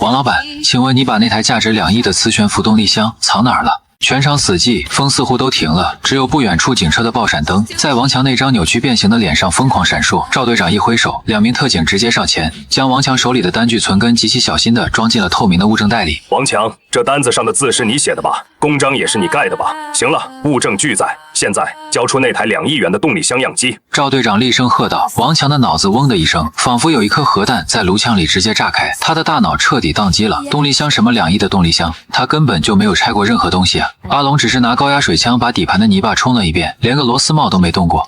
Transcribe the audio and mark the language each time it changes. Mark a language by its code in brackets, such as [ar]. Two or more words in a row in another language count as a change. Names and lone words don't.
[zh] 王老闆，請問你把那台價值2億的磁懸浮動力箱藏哪兒了？全場死寂，風似乎都停了，只有不遠處警車的爆閃燈在王強那張扭曲變形的臉上瘋狂閃爍。趙隊長一揮手，2名特警直接上前，將王強手裡的單據存根極其小心地裝進了透明的物證袋裡。王強，這單子上的字是你寫的吧？公章也是你蓋的吧？行了，物證俱在，現在交出那台2億元的動力箱樣機。趙隊長厲聲喝道。王強的腦子嗡的一聲，仿佛有一顆核彈在顱腔裡直接炸開，他的大腦徹底宕機了。動力箱什麼2億的動力箱，他根本就沒有拆過任何東西啊！阿龍只是拿高壓水槍把底盤的泥巴沖了一遍，連個螺絲帽都沒動過。